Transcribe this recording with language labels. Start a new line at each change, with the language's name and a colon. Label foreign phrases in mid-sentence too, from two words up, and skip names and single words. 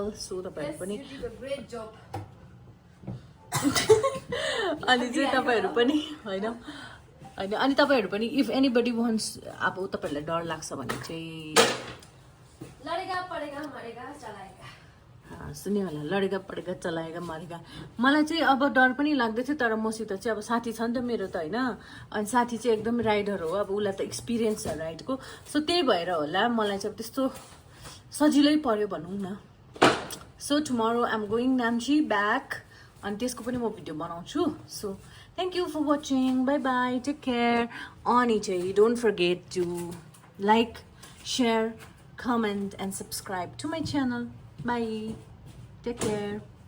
Nepali: सो तपाईँहरू पनि अनि चाहिँ तपाईँहरू पनि होइन होइन अनि तपाईँहरू पनि
English: if anybody wants,
Nepali: अब तपाईँहरूलाई डर लाग्छ भने चाहिँ सुन्यो होला,
Hindi: लडेगा पडेगा चलाएगा मरेगा।
Nepali: मलाई चाहिँ अब डर पनि लाग्दै थियो, तर मसित चाहिँ अब साथी छ नि त मेरो त होइन। अनि साथी चाहिँ एकदम राइडर हो, अब उसलाई त एक्सपिरियन्स छ राइडको। सो त्यही भएर होला मलाई चाहिँ अब त्यस्तो सजिलै पर्यो भनौँ न।
English: so tomorrow I am going Namchi back.
Nepali: अनि त्यसको पनि म भिडियो बनाउँछु।
English: सो thank you for watching. Bye bye. Take care.
Nepali: अनि चाहिँ,
English: don't forget to like, share, comment and subscribe to my channel. Bye. Take care.